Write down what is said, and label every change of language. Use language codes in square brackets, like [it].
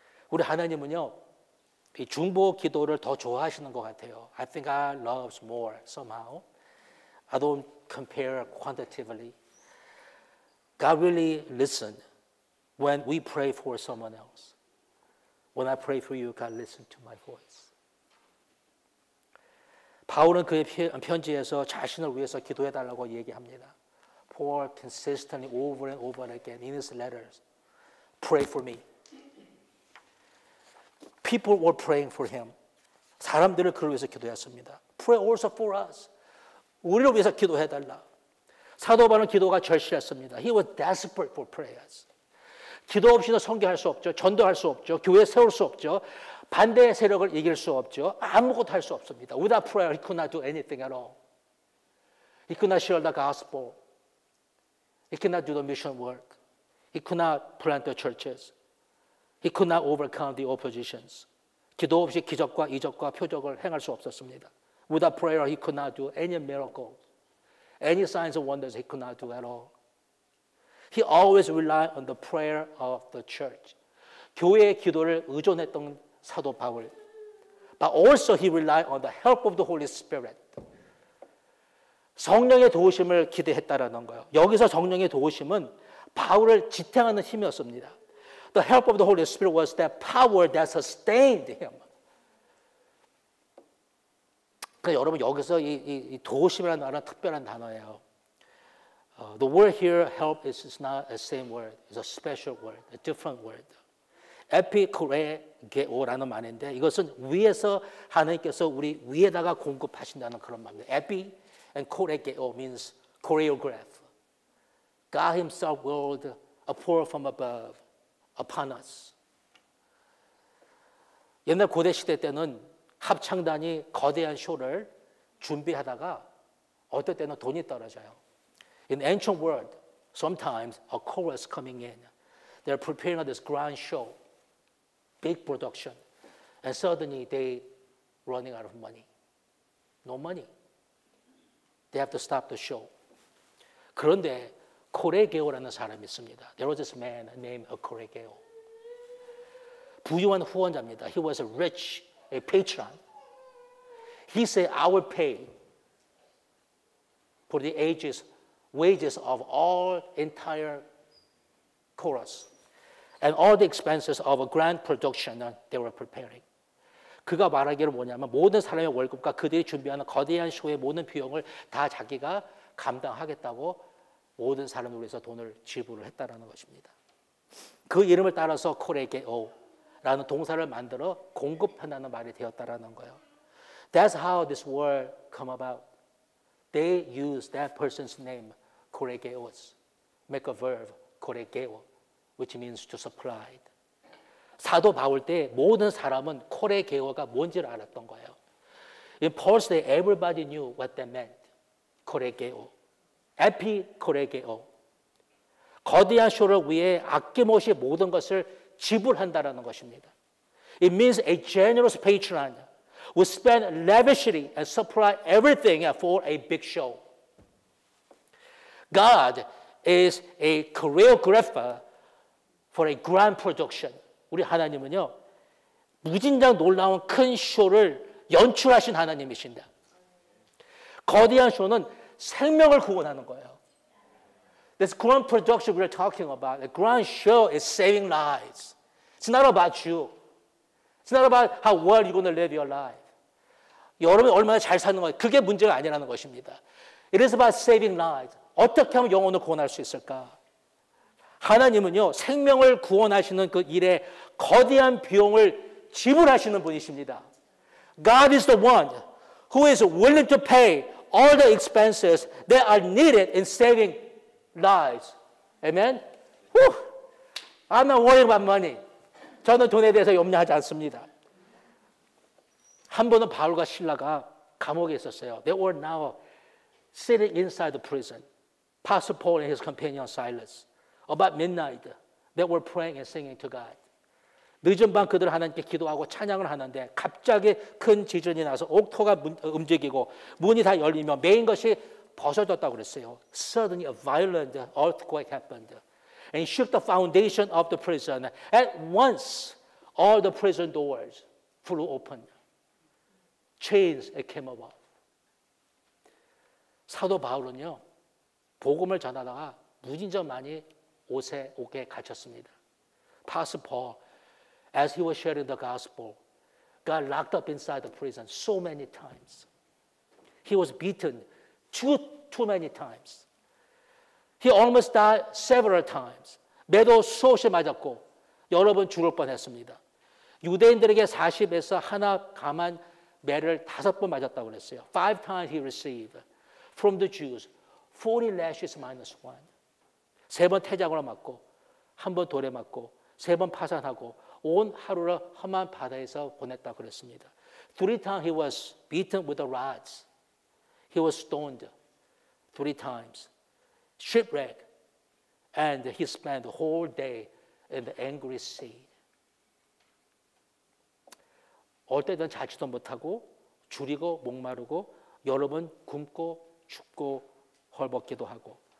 [ko] 우리 하나님은요, 이 중보 기도를 더 좋아하시는 것 같아요. [en] I think God loves more somehow. I don't compare quantitatively. God really listens when we pray for someone else. When I pray for you, God listens to my voice. [ko] 바울은 그의 편지에서 자신을 위해서 기도해달라고 얘기합니다. [en] Paul consistently over and over again in his letters, pray for me. People were praying for him. [ko] 사람들을 그를 위해서 기도했습니다. [en] Pray also for us. [ko] 우리를 위해서 기도해달라. 사도 바울은 기도가 절실했습니다. [en] He was desperate for prayers. [ko] 기도 없이는 선교할 수 없죠. 전도할 수 없죠. 교회 세울 수 없죠. 반대의 세력을 이길 수 없죠. 아무것도 할 수 없습니다. [en] Without prayer, he could not do anything at all. He could not share the gospel. He could not do the mission work. He could not plant the churches. He could not overcome the oppositions. [ko] 기도 없이 기적과 이적과 표적을 행할 수 없었습니다. [en] Without prayer, he could not do any miracles. Any signs and wonders he could not do at all. He always relied on the prayer of the church. [ko] 교회의 기도를 의존했던 사도 바울. [en] But also he relied on the help of the Holy Spirit. [ko] 성령의 도우심을 기대했다라는 거예요. 여기서 성령의 도우심은 바울을 지탱하는 힘이었습니다. [en] The help of the Holy Spirit was that power that sustained him. [ko] 그러니까 여러분 여기서 이 도우심이라는 단어는 특별한 단어예요. [en] The word here, help, is not the same word. It's a special word, a different word. [ko] 에피코레게오라는 말인데 이것은 위에서 하나님께서 우리 위에다가 공급하신다는 그런 말입니다. [en] 에피 and 코레게오 means choreograph. God himself will pour from above upon us. [ko] 옛날 고대 시대 때는 합창단이 거대한 쇼를 준비하다가 어떨 때는 돈이 떨어져요. [en] In ancient world, sometimes a chorus coming in, they're preparing this grand show, big production, and suddenly they running out of money. No money. They have to stop the show. [ko] 그런데 코레게오라는 사람이 있습니다. [en] There was this man named 코레게오. [ko] 부유한 후원자입니다. [en] He was a rich, a patron. He said, I will pay for the wages of all entire chorus and all the expenses of a grand production they were preparing. [ko] 그가 말하기를 뭐냐면 모든 사람의 월급과 그들이 준비하는 거대한 쇼의 모든 비용을 다 자기가 감당하겠다고 모든 사람을 위해서 돈을 지불을 했다라는 것입니다. 그 이름을 따라서 코레게오라는 동사를 만들어 공급한다는 말이 되었다라는 거예요. [en] That's how this word come about. They use that person's name, 코레게오스, make a verb, 코레게오, which means to supply. [ko] 사도 바울 때 모든 사람은 코레게오가 뭔지를 알았던 거예요. [en] In Paul's day, everybody knew what that meant. [ko] 코레게오, 에피코레게오. 거대한 쇼를 위해 아낌없이 모든 것을 지불한다라는 것입니다. [en] It means a generous patron will spend lavishly and supply everything for a big show. God is a choreographer for a grand production. [ko] 우리 하나님은요, 무진장 놀라운 큰 쇼를 연출하신 하나님이신다. 거대한 쇼는 생명을 구원하는 거예요. [en] This grand production we're talking about, the grand show is saving lives. It's not about you. It's not about how well you're going to live your life. [ko] 여러분이 얼마나 잘 사는 거예요. 그게 문제가 아니라는 것입니다. [en] It is about saving lives. [ko] 어떻게 하면 영혼을 구원할 수 있을까? 하나님은요, 생명을 구원하시는 그 일에 거대한 비용을 지불하시는 분이십니다. [en] God is the one who is willing to pay all the expenses that are needed in saving lives. Amen? Whew. I'm not worried about money. [ko] 저는 돈에 대해서 염려하지 않습니다. 한 번은 바울과 실라가 감옥에 있었어요. [en] They were now sitting inside the prison. Apostle Paul and his companion Silas. About midnight, they were praying and singing to God. 늦은 밤 그들 하나님께 기도하고 찬양을 하는데 갑자기 큰 지진이 나서 옥토가 움직이고 문이 다 열리며 메인 것이 벗어졌다고 그랬어요. Suddenly a violent earthquake happened and shook the foundation of the prison. At once, all the prison doors flew open. Chains came off. [ko] 사도 바울은요, 복음을 전하다가 무진장 많이 옥에 갇혔습니다. [en] Apostle Paul, as he was sharing the gospel, got locked up inside the prison so many times. He was beaten too many times. He almost died several times. [ko] 매도 수없이 맞았고 여러 번 죽을 뻔했습니다. 유대인들에게 40에서 하나 감한 매를 5번 맞았다고 그랬어요. [en] 5 times he received from the Jews 40 lashes minus 1. [ko] 3번 태장으로 맞고 1번 돌에 맞고 3번 파산하고 온 하루를 험한 바다에서 보냈다고 그랬습니다. [en] 3 times he was beaten with the rods. He was stoned 3 times. Shipwreck And he spent the whole day in the angry sea. [ko] 어떨 때는 자지도 못하고 줄이고 목마르고 여러 번 굶고 춥고 헐벗기도 하고.